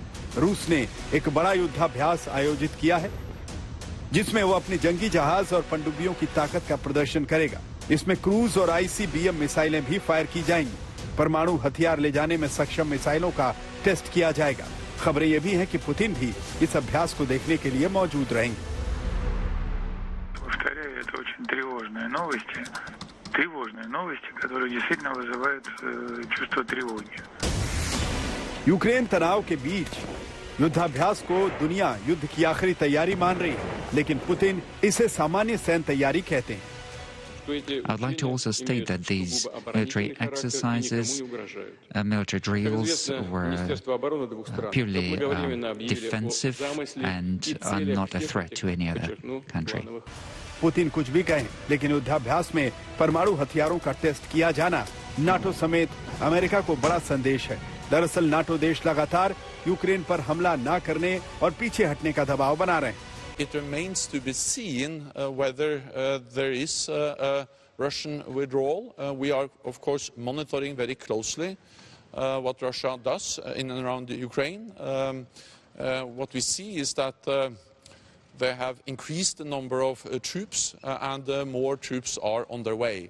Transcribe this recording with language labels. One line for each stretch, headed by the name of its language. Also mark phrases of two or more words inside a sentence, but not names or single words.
Hindi: रूस ने एक बड़ा युद्धाभ्यास आयोजित किया है जिसमें वो अपनी जंगी जहाज और पनडुब्बियों की ताकत का प्रदर्शन करेगा। इसमें क्रूज और आईसीबीएम मिसाइलें भी फायर की जाएंगी। परमाणु हथियार ले जाने में सक्षम मिसाइलों का टेस्ट किया जाएगा। खबरें ये भी हैं कि पुतिन भी इस अभ्यास को देखने के लिए मौजूद रहेंगे।
Russian: Это очень тревожные новости, которые действительно вызывают чувство тревоги.
Hindi: यूक्रेन तनाव के बीच युद्धाभ्यास को दुनिया युद्ध की आखिरी तैयारी मान रही है, लेकिन पुतिन इसे सामान्य सैन्य तैयारी कहते हैं।
English: I'd like to also state that these military exercises, military drills were purely defensive and are not a threat to any other country.
Hindi: पुतिन कुछ भी कहें, लेकिन युद्धाभ्यास में परमाणु हथियारों का टेस्ट किया जाना नाटो समेत अमेरिका को बड़ा संदेश है। दरअसल नाटो देश लगातार यूक्रेन पर हमला न करने और पीछे हटने का दबाव बना रहे हैं।
English: It remains to be seen whether there is a Russian withdrawal. We are, of course, monitoring very closely what Russia does in and around Ukraine. What we see is that they have increased the number of troops and more troops are on their way.